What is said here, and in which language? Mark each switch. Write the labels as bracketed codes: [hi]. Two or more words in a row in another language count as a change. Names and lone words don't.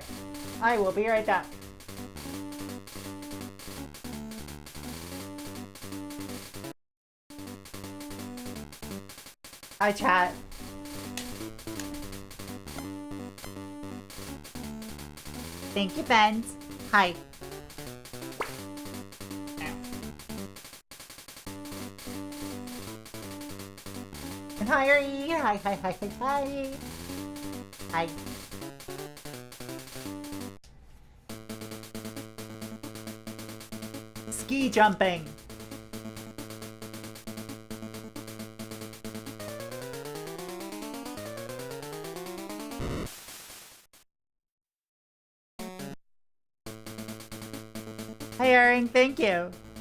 [en] I will be right back. Hi, chat. Thank you, Ben. Hi. And hi, Ari. Hi, hi, hi, hi, hi. Hi. Ski jumping. Hi, Erin. Thank you.